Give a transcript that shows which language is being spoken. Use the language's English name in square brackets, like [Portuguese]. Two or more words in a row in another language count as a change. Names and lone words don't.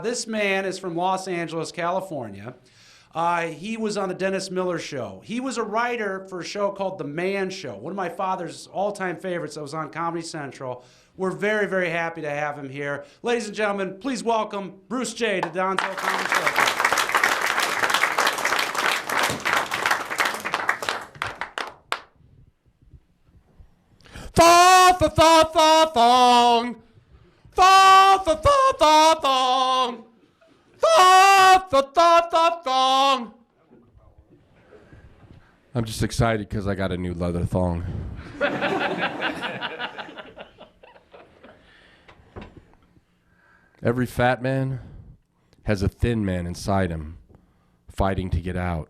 [English] This man is from Los Angeles, California. He was on the Dennis Miller Show. He was a writer for a show called The Man Show, one of my father's all-time favorites that was on Comedy Central. We're very, very happy to have him here. Ladies and gentlemen, please welcome Bruce J. to Donzilla Comedy Show. Fa-fa-fa-fa-thong. Fa-fa-fa-fa-thong. Fa-fa-fa-fa-thong. I'm just excited because I got a new leather thong. Every fat man has a thin man inside him, fighting to get out.